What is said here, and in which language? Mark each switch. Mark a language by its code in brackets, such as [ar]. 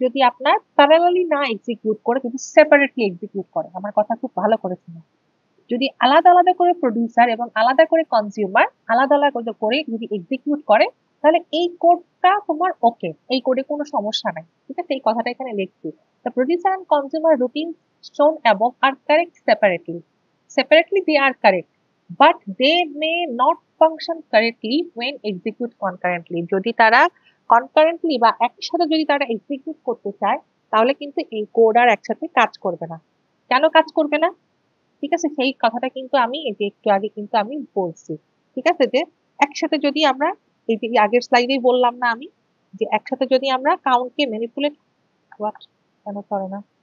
[bn] যদি আপনার প্যারালালি না এক্সিকিউট করে, যদি সেপারেটলি এক্সিকিউট করে, আমার কথা খুব ভালো করে শুনুন। যদি আলাদা আলাদা করে প্রডিউসার এবং আলাদা করে কনজিউমার আলাদা আলাদা করে যদি এক্সিকিউট করে, তাহলে এই কোডটা তোমার ওকে, এই কোডে কোনো সমস্যা নাই। ঠিক আছে, এই কথাটা এখানে লিখছি। [en] The producer and consumer routines shown above are correct separately. Separately they are correct, but they may not function correctly when execute concurrently. [bn] যদি তারা concurrently বা একসাথে যদি তারা এক্সিকিউট করতে চায়, তাহলে কিন্তু এই কোড আর একসাথে কাজ করবে না। কেন কাজ করবে না? ঠিক আছে, সেই কথাটা কিন্তু আমি এই যে একটু আগে কিন্তু আমি বলছি। ঠিক আছে, যে একসাথে যদি আমরা এই যে আগের স্লাইডেই বললাম না আমি, যে একসাথে যদি আমরা কাউন্টকে ম্যানিপুলেট, কেন করে না?